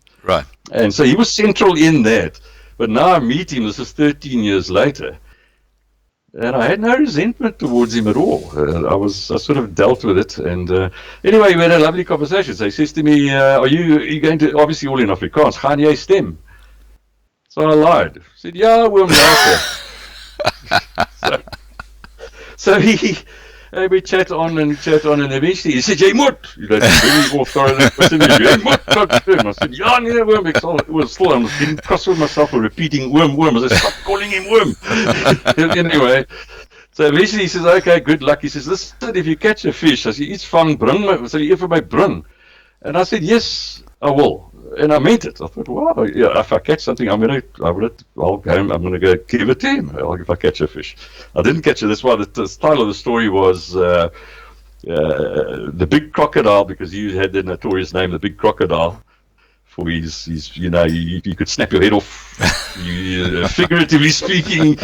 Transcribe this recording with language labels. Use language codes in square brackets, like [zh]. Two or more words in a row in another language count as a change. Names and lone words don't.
[en] Right. And so he was central in that. But now I meet him, this is 13 years later, And I had no resentment towards him at all. I sort of dealt with it. And anyway, we had a lovely conversation. So he says to me, are you going to, obviously all in Afrikaans, [af] gaan jy stem? [en] So I lied. I said, yeah, oom, later. So we chat on, and eventually he said, [af] jy moet. [en] Very authoritative. [af] Jy moet not stem. [en] I said, [af] ja, nee, oom, [en] I was getting cross with myself for repeating oom. I said, stop calling him oom. Anyway, so eventually he says, okay, good luck. He says, listen, if you catch a fish, as you [af] iets vang, [en] bring my, [af] sal jy vir my bring? [en] And I said, yes, I will. And I meant it. I thought, wow, yeah, if I catch something, I'm going to go give it to him if I catch a fish. I didn't catch it. That's why the title of the story was The Big Crocodile, because he had the notorious name, The Big Crocodile, for his you could snap your head off, figuratively speaking.